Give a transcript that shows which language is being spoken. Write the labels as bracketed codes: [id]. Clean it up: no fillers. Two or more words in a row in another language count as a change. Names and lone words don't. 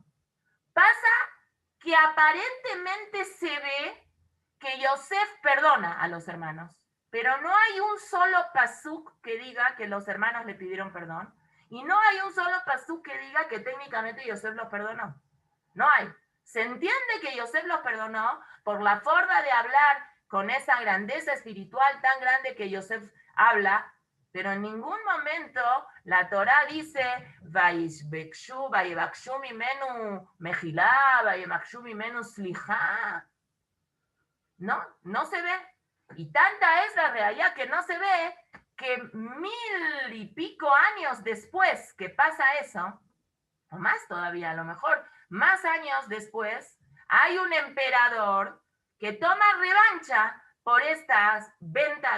[es] Pasa que aparentemente se ve que Yosef perdona a los hermanos, pero no hay un solo pasuk que diga que los hermanos le pidieron perdón, y no hay un solo pasuk que diga que técnicamente Yosef los perdonó. No hay. Se entiende que Yosef los perdonó por la forma de hablar con esa grandeza espiritual tan grande que Yosef habla, pero en ningún momento la Torá dice [he] ויבקשו ממנו מחילה, ויבקשו ממנו סליחה. [es] No se ve. Y tanta es la realidad que no se ve, que 1000 y pico años después que pasa eso, o más todavía, a lo mejor más años después, hay un emperador que toma revancha por esta venta